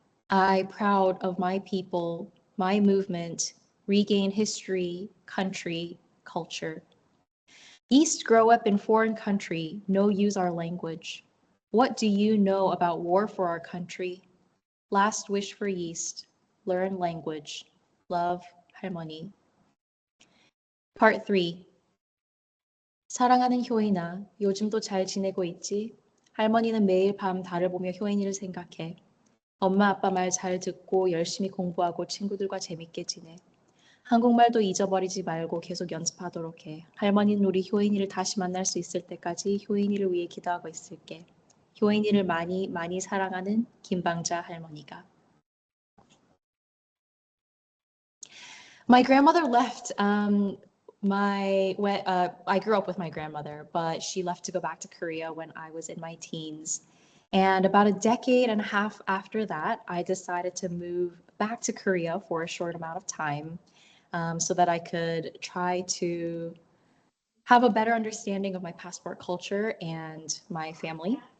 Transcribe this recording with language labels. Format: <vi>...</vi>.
<en>I, proud of my people, my movement, regain history, country, culture. East grow up in foreign country, no use our language. What do you know about war for our country? Last wish for East, learn language. Love, 할머니. Part 3.</en> <ko>사랑하는 효인아, 요즘도 잘 지내고 있지? 할머니는 매일 밤 달을 보며 효인이를 생각해. 엄마 아빠 말 잘 듣고 열심히 공부하고 친구들과 재밌게 지내. 한국말도 잊어버리지 말고 계속 연습하도록 해. 할머니는 우리 효인이를 다시 만날 수 있을 때까지 효인이를 위해 기도하고 있을게. 효인이를 많이 많이 사랑하는 김방자 할머니가.</ko> <en>My grandmother left. I grew up with my grandmother, but she left to go back to Korea when I was in my teens. And about a decade and a half after that, I decided to move back to Korea for a short amount of time so that I could try to have a better understanding of my passport culture and my family.</en>